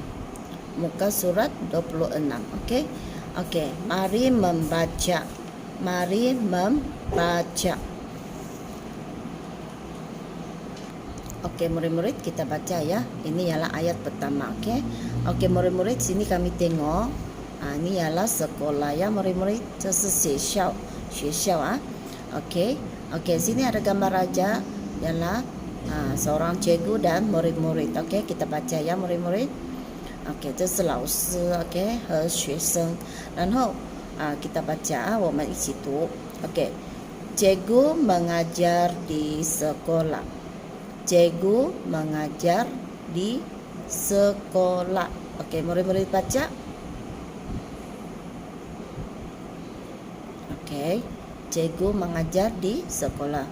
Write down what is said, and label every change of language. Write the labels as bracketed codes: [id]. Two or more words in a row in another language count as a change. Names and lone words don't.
[ms] Muka surat 26, okey? Okey, mari membaca. Mari membaca. Okey murid-murid, kita baca ya. Ini ialah ayat pertama, okey. Okey murid-murid, sini kami tengok. Ini ialah sekolah ya murid-murid. [zh] 这是学校，学校啊。Okey. [ms] Okey, sini ada gambar raja ialah seorang cikgu dan murid-murid. Okey, kita baca ya murid-murid. Okey, [zh] 这是老师 okey 和学生。 [ms] 然后 kita baca, [zh] 我们一起读。Okey. [ms] Cikgu mengajar di sekolah. Cikgu mengajar di sekolah. Okey, murid-murid baca. Okey, cikgu mengajar di sekolah.